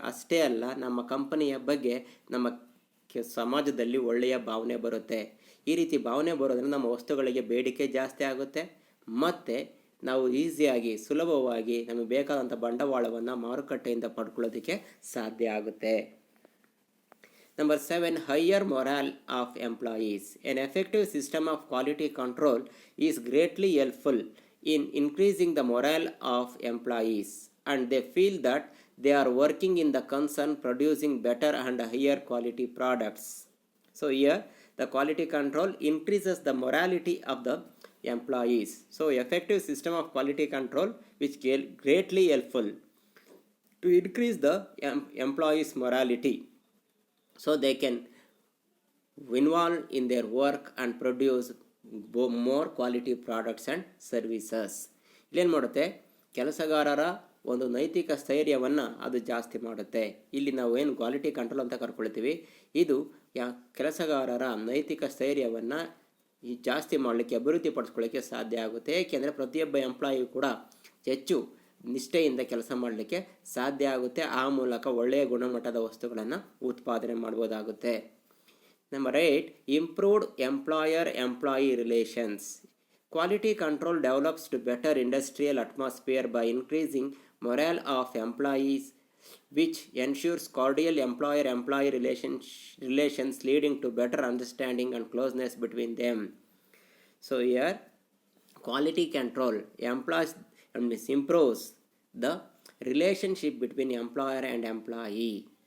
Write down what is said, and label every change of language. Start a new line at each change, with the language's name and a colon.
Kannada: ಅಷ್ಟೇ ಅಲ್ಲ, ನಮ್ಮ ಕಂಪನಿಯ ಬಗ್ಗೆ ನಮ್ಮ ಸಮಾಜದಲ್ಲಿ ಒಳ್ಳೆಯ ಭಾವನೆ ಬರುತ್ತೆ. ಈ ರೀತಿ ಭಾವನೆ ಬರೋದ್ರಿಂದ ನಮ್ಮ ವಸ್ತುಗಳಿಗೆ ಬೇಡಿಕೆ ಜಾಸ್ತಿ ಆಗುತ್ತೆ ಮತ್ತು ನಾವು ಈಸಿಯಾಗಿ ಸುಲಭವಾಗಿ ನಮಗೆ ಬೇಕಾದಂಥ ಬಂಡವಾಳವನ್ನು ಮಾರುಕಟ್ಟೆಯಿಂದ ಪಡ್ಕೊಳ್ಳೋದಕ್ಕೆ ಸಾಧ್ಯ ಆಗುತ್ತೆ.
English: Number 7, higher morale of employees. An effective system of quality control is greatly helpful in increasing the morale of employees, and they feel that they are working in the concern producing better and higher quality products. So here the quality control increases the morality of the employees. So effective system of quality control which greatly helpful to increase the employees morality, so they can involve in their work and produce more quality products and services.
Kannada: ಇಲ್ಲೇನು ಮಾಡುತ್ತೆ, ಕೆಲಸಗಾರರ ಒಂದು ನೈತಿಕ ಸ್ಥೈರ್ಯವನ್ನು ಅದು ಜಾಸ್ತಿ ಮಾಡುತ್ತೆ. ಇಲ್ಲಿ ನಾವು ಏನು ಕ್ವಾಲಿಟಿ ಕಂಟ್ರೋಲ್ ಅಂತ ಕರ್ಕೊಳ್ತೀವಿ, ಇದು ಕೆಲಸಗಾರರ ನೈತಿಕ ಸ್ಥೈರ್ಯವನ್ನು ಜಾಸ್ತಿ ಮಾಡಲಿಕ್ಕೆ, ಅಭಿವೃದ್ಧಿ ಪಡಿಸ್ಕೊಳ್ಳಿಕ್ಕೆ ಸಾಧ್ಯ ಆಗುತ್ತೆ. ಏಕೆಂದರೆ ಪ್ರತಿಯೊಬ್ಬ ಎಂಪ್ಲಾಯಿಯು ಕೂಡ ಹೆಚ್ಚು ನಿಷ್ಠೆಯಿಂದ ಕೆಲಸ ಮಾಡಲಿಕ್ಕೆ ಸಾಧ್ಯ ಆಗುತ್ತೆ. ಆ ಮೂಲಕ ಒಳ್ಳೆಯ ಗುಣಮಟ್ಟದ ವಸ್ತುಗಳನ್ನು ಉತ್ಪಾದನೆ ಮಾಡ್ಬೋದಾಗುತ್ತೆ.
English: Number 8, improved employer employee relations. Quality control develops to better industrial atmosphere by increasing morale of employees, which ensures cordial employer-employee relations leading to better understanding and closeness between them. So here, quality control improves the relationship between employer and employee.